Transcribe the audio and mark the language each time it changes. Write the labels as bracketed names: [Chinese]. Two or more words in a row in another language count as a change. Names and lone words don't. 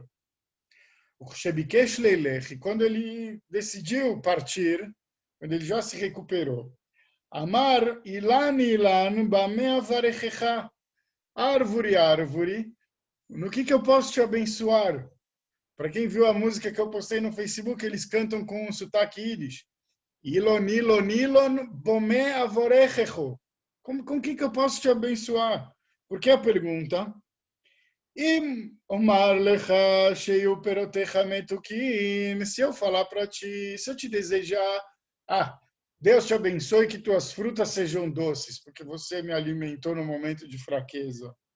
[Portuguese] O Shebikesh Leilech, quando ele decidiu partir, quando ele já se recuperou, [Hebrew] Amar ilan ilan bamea varechecha, [Portuguese] árvore, árvore, no que eu posso te abençoar? Para quem viu a música que eu postei no Facebook, eles cantam com um sotaque íris. [Hebrew] Ilon, ilon, ilon, bome avorechecho. [Portuguese] Com que eu posso te abençoar? Porque a pergunta, se eu falar para ti, se eu te desejar, Deus te abençoe que tuas frutas sejam doces, porque você me alimentou no momento de fraqueza.